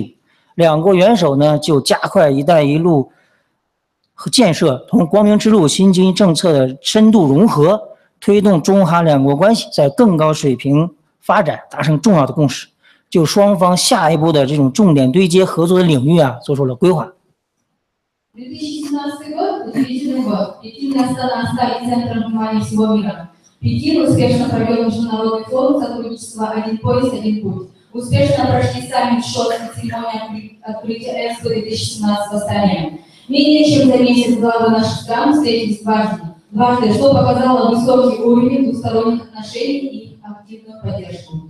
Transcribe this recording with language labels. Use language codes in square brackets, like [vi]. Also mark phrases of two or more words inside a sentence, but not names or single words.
[zh] 两国元首呢就加快“一带一路”和建设同光明之路新经济政策的深度融合，推动中哈两国关系在更高水平发展达成重要的共识，就双方下一步的这种重点对接合作的领域做出了规划。 [ru] 2017 год – удивительный год. Пекин и Астана стали центром внимания всего мира. Пекин успешно провел международный форум сотрудничества «Один пояс, один путь». Успешно прошли саммит ШОС и церемония открытия Экспо 2017 в Астане. Менее чем за месяц главы наших стран встретились дважды, что показало высокий уровень двусторонних отношений и их активную поддержку.